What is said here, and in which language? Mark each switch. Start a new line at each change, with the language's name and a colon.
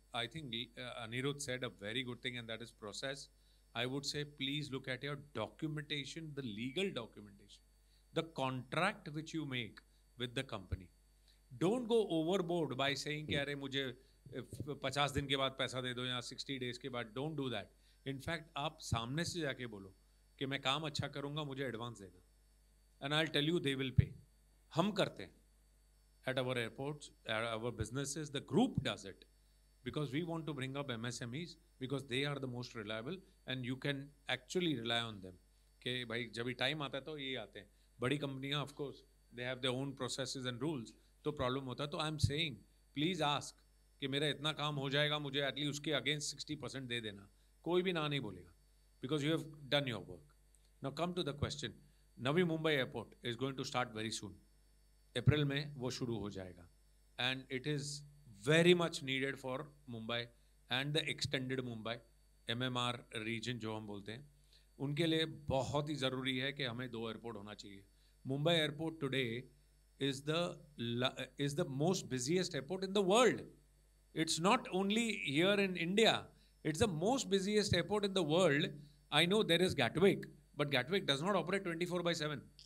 English: I think Anirudh said a very good thing, and that is process. I would say please look at your documentation, the legal documentation, the contract which you make with the company. Don't go overboard by saying
Hindi: कि अरे मुझे 50 दिन के बाद पैसा दे दो या 60 days के बाद.
English: Don't do that. In fact,
Hindi: आप सामने से जाके बोलो कि मैं काम अच्छा करूँगा, मुझे एडवांस देना.
English: And I'll tell you they will pay.
Hindi: हम करते हैं.
English: At our airports, at our businesses, the group does it. Because we want to bring up MSMEs because they are the most reliable and you can actually rely on them.
Hindi: कि भाई जब भी time आता है तो ये आते हैं. बड़ी कंपनियां
English: of course they have their own processes and rules,
Hindi: तो प्रॉब्लम होता है. तो
English: I am saying please ask
Hindi: कि मेरा इतना काम हो जाएगा, मुझे एटलीस्ट उसके अगेंस्ट 60% दे देना. कोई भी ना नहीं बोलेगा
English: Because you have done your work. Now come to the question. Navi Mumbai airport is going to start very soon.
Hindi: अप्रैल में वो शुरू हो जाएगा
English: and it is very much needed for Mumbai and the extended Mumbai MMR region
Hindi: जो हम बोलते हैं, उनके लिए बहुत ही ज़रूरी है कि हमें 2 एयरपोर्ट होना चाहिए.
English: Mumbai airport today is the most busiest airport in the world. It's not only here in India, it's the most busiest airport in the world. I know there is Gatwick, but Gatwick does not operate 24/7.